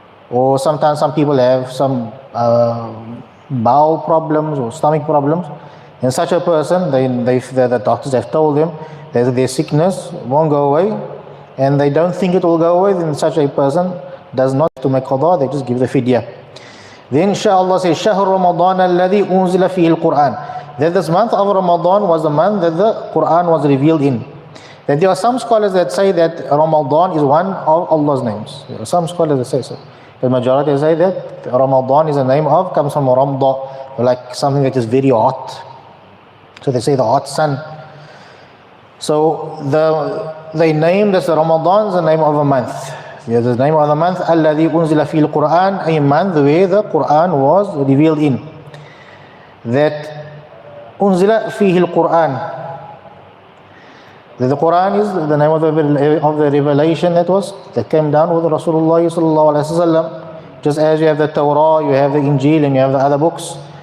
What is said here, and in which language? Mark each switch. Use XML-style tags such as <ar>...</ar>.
<en>Or sometimes some people have some bowel problems or stomach problems. And such a person, the doctors have told them that their sickness won't go away and they don't think it will go away, then such a person does not have to make qada, they just give the fidya. Then inshallah says,</en> <ar>شهر رمضان الذي أنزل فيه القرآن.</ar> <en>That this month of Ramadan was the month that the Quran was revealed in. That there are some scholars that say that Ramadan is one of Allah's names. There are some scholars that say so. The majority say that Ramadan is a name of, comes from Ramda, like something that is very hot. So they say the hot sun. So they name this Ramadan is the name of a month. There's the name of the month,</en> <ar>الذي أنزل فيه القرآن,</ar> <en>a month where the Quran was revealed in. That</en> <ar>أنزل فيه القرآن.</ar> <en>The Quran is the name of the revelation that came down with Rasulullah sallallahu alaihi wasallam. Just as you have the Torah, you have the Injil, and you have the other books.</en>